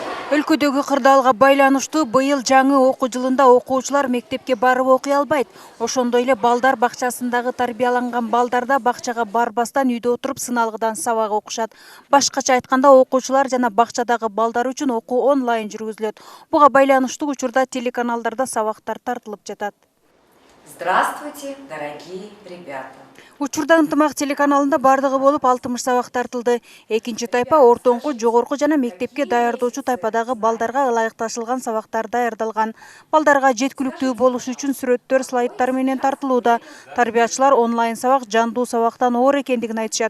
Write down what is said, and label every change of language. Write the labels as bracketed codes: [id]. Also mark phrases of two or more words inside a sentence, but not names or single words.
[ky] Өлкөдөгү кырдаалга байланыштуу быйыл жаңы окуу жылында окуучулар мектепке барып окуй албайт. Ошондой эле балдар бакчасындагы тарбияланган балдар да бакчага барбастан үйдө отуруп сыналгыдан сабак окушат. Башкача айтканда окуучулар жана бакчадагы балдар үчүн окуу онлайн жүргүзүлөт. Буга байланыштуу учурда телеканалдарда сабактар тартылып жатат. [ru] Здравствуйте, дорогие ребята. [ky] Учурда Ынтымак телеканалында бардыгы болуп 60 сабак тартылды. Экинчи тайпа ортоңку, жогорку жана мектепке даярдоочу тайпадагы балдарга ылайыкташылган сабактар даярдалган. Балдарга жеткиликтүү болуш үчүн сүрөттөр, слайдтар менен тартылууда. Тарбиячылар онлайн сабак жандуу сабактан оор экендигин айтышат.